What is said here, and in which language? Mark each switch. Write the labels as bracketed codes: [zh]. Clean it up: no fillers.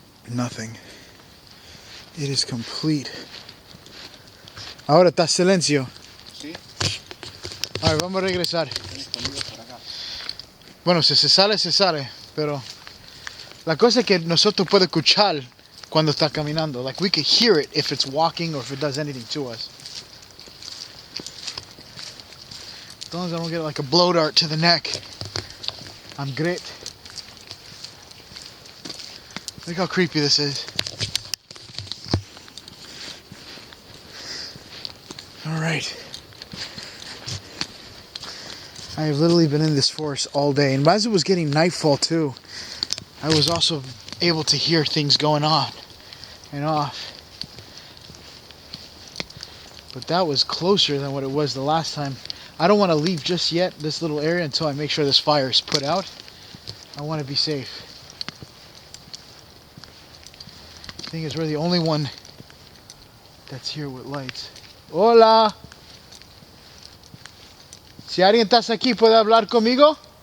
[en] Nothing. It is complete. Ahora está silencio. [es] Sí. A ver, vamos a regresar. Tenés sonidos por acá. Bueno, si se sale, se sale. Pero la cosa es que nosotros podemos escuchar cuando está caminando. [en] Like, we could hear it if it's walking or if it does anything to us. As long as I don't get like a blow dart to the neck, I'm great. Look how creepy this is. Alright. I have literally been in this forest all day, and as it was getting nightfall too, I was also able to hear things going on and off. But that was closer than what it was the last time. I don't want to leave just yet, this little area, until I make sure this fire is put out. I want to be safe. The thing is, we're the only one that's here with lights. [es] Hola! Si alguien está aquí, ¿puede hablar conmigo?